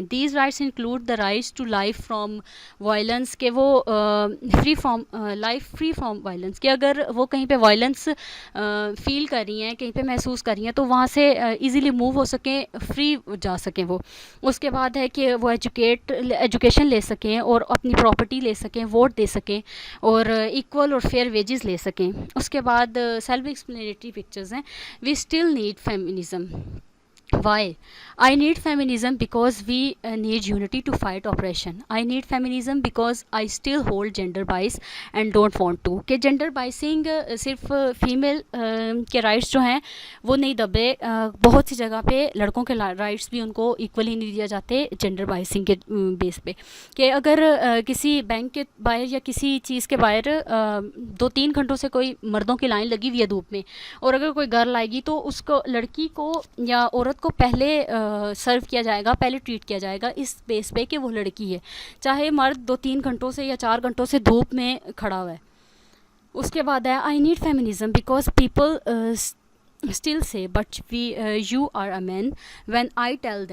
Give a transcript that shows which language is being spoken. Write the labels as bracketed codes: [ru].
[en] these rights include the rights to life from violence, [ur] کہ وہ free from violence, کہ اگر وہ کہیں پہ وائلنس فیل کر رہی ہیں، کہیں پہ محسوس کر رہی ہیں تو وہاں سے ایزیلی موو ہو سکیں، فری جا سکیں وہ. اس کے بعد ہے کہ وہ ایجوکیشن لے سکیں اور اپنی پراپرٹی لے سکیں، ووٹ دے سکیں اور ایکول اور فیئر ویجز لے سکیں. اس کے بعد سیلف ایکسپلینیٹری پکچرز ہیں. [en] We still need feminism. Why? I need feminism because we need unity to fight oppression. I need feminism because I still hold gender bias and don't want to. [ur] کہ gender biasing صرف female کے rights جو ہیں وہ نہیں دبے، بہت سی جگہ پہ لڑکوں کے رائٹس بھی ان کو ایکولی نہیں دیا جاتے gender biasing کے بیس پہ. کہ اگر کسی بینک کے باہر یا کسی چیز کے باہر 2-3 گھنٹوں سے کوئی مردوں کی لائن لگی ہوئی ہے دھوپ میں، اور اگر کوئی گرل آئے گی تو اس کو، لڑکی کو یا عورت کو پہلے سرو کیا جائے گا، پہلے ٹریٹ کیا جائے گا اس بیس پہ کہ وہ لڑکی ہے، چاہے مرد 2-3 گھنٹوں سے یا 4 گھنٹوں سے دھوپ میں کھڑا ہوا ہے. اس کے بعد ہے [en] I need feminism because people still say but you are a man when I tell them I am a feminist. Thank you for your attention.